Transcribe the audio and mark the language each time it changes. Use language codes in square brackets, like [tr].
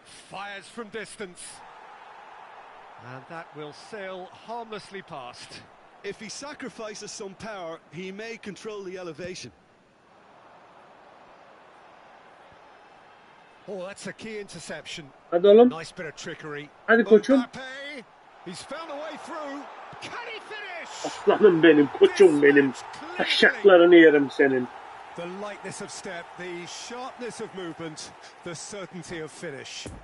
[en] Fires from distance. And that will sail harmlessly past. If he sacrifices some power, he may control the elevation. Oh, that's a key interception. [tr] Hadi oğlum. [en] Nice bit of trickery. [tr] Hadi koçum. [en] Mbappe, he's found a way through. Can he finish? [tr] Aslanım benim, koçum benim. Taşaklarını yerim senin. [en] The lightness of step, the sharpness of movement, the certainty of finish.